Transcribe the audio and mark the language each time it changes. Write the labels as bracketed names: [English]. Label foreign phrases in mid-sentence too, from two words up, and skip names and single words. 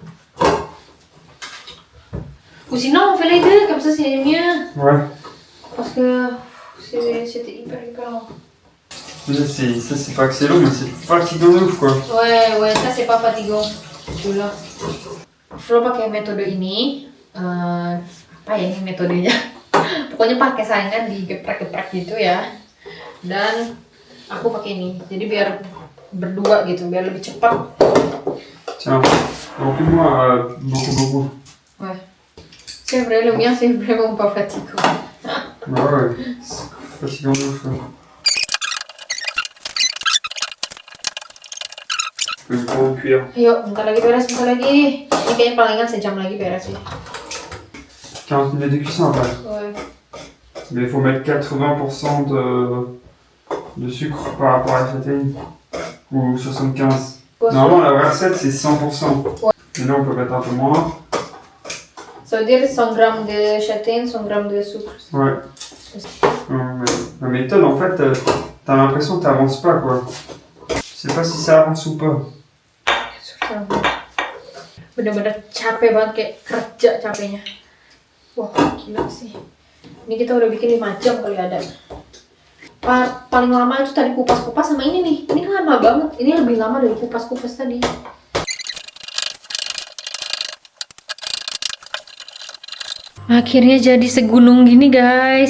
[French] Ou sinon on fait les deux, comme ça c'est mieux. Ouais. Parce que c'était hyper long. Ça c'est pas que c'est long, mais c'est fatigant de ouf quoi. Ouais, ça c'est pas fatigant. Celui-là. [Indonesian] Flo pakai metode ini. Apa ya ini metodenya? Pokoknya pakai saringan digeprek-geprek gitu ya. Dan aku pakai ini. Jadi biar berdua gitu biar lebih cepat. [French] Tiens, remplis-moi beaucoup. Ouais. C'est vrai, le mien c'est vraiment pas fatigant. Bah ouais, c'est fatigant de ouf. Une grande cuillère. [Indonesian] Ayo, bentar lagi beres, bentar lagi. Ini kayaknya palingan sejam lagi beres sih. [French] 40 minutes de cuisson après. Ouais. Mais il faut mettre 80% de sucre par rapport à la châtaigne. Ou 75. Normalement, la vraie recette, c'est 100%. Ouais. Mais là, on peut mettre un peu moins. Ça veut dire 100 grammes de châtaigne, 100 grammes de sucre. Ouais. La méthode, en fait, t'as l'impression que t'avances pas, quoi. Je sais pas si ça avance ou pas. [Indonesian] Bener-bener capek banget, kayak kerja capeknya. Wah, gila sih. Ini kita udah bikin 5 jam kali ada. Paling lama itu tadi kupas-kupas sama ini nih. Ini kan lama banget. Ini lebih lama dari kupas-kupas tadi. Akhirnya jadi segunung gini guys.